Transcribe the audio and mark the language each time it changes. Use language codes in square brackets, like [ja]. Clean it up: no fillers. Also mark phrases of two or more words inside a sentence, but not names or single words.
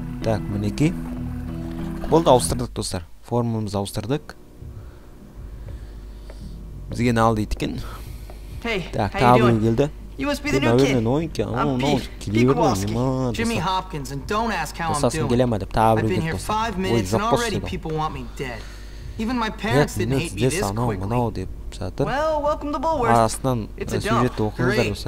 [kk] Так, мінекей. Болды, ауыстырдық достар. Формамызды ауыстырдық. Бізге не алды еткен? Так, табылы келді. [en] You must be the new kid. I'm Pete. Be Kowalski. Jimmy Hopkins, and don't ask how I'm doing. I've been here 5 minutes and already people want me dead. Even my parents didn't hate me this quickly. Well, welcome to Bulworth. It's a dump. Great.